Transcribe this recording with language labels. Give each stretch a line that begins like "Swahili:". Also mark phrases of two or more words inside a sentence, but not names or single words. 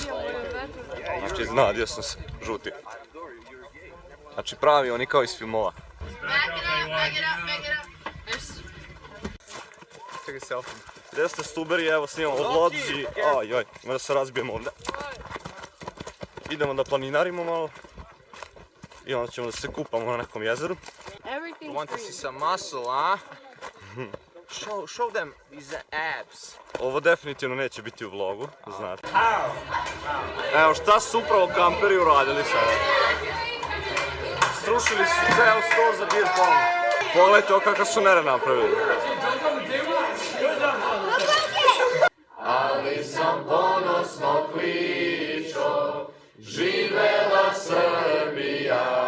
Serbian: Znači, iznenadio sam se, žuti. Znači, pravi oni kao iz filmova.
English: Take a selfie.
Serbian: Gdje ste Stuberi, evo snimamo vlog i... Ajoj, ima da se razbijemo ovdje. Idemo da planinarimo malo. I onda ćemo da se kupamo na nekom jezeru.
English: You want to see some muscle, huh? Show them these abs.
Serbian: Ovo definitivno neće biti u vlogu, znate. Evo šta su upravo kamperi uradili sada. Strušili su ceo sto za beer pong. Pogledajte ovo kakav su nered napravili. Ali sam ponosno kličo, živela Srbija.